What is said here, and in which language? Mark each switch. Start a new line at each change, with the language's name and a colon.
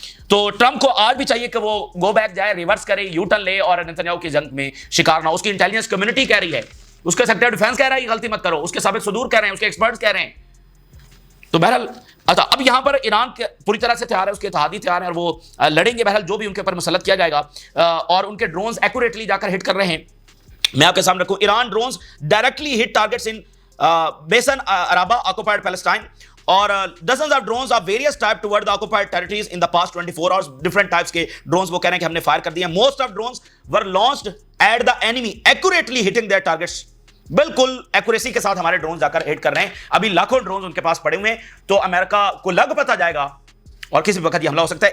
Urdu: تو ٹرمپ کو آج بھی چاہیے کہ وہ گو بیک جائے, ریورس کرے, یو ٹرن لے اور نتنیاہو کی جنگ میں شکار نہ ہو. اس کی انٹیلیجنس کمیونٹی کہہ رہی ہے, اس کے سیکرٹری ڈیفنس کہہ رہا ہے یہ غلطی مت کرو, اس کے سابق صدور کہہ رہے ہیں, اس کے ایکسپرٹس کہہ رہے ہیں. تو بہرحال اچھا, اب یہاں پر ایران پوری طرح سے تیار ہے, اس کے اتحادی تیار ہیں اور وہ لڑیں گے بہرحال جو بھی ان کے اوپر مسلط کیا جائے گا. اور ان کے ڈرونز ایکوریٹلی جا کر ہٹ کر رہے ہیں. میں آپ کے سامنے رکھوں,
English: Iran drones directly hit targets in بیسن عرابہ occupied Palestine, اور dozens of drones of various type toward the occupied territories in the past 24 hours. different types
Urdu: کے drones وہ کہہ رہے ہیں کہ ہم نے فائر کر دیے.
English: most of drones were launched at the enemy accurately hitting their targets.
Urdu: بالکل ایکوریسی کے ساتھ ہمارے ڈرونز جا کر ہٹ کر رہے ہیں. ابھی لاکھوں ڈرونز ان کے پاس پڑے ہوئے ہیں, تو امریکہ کو لگ پتا جائے گا اور کسی وقت یہ حملہ ہو سکتا ہے.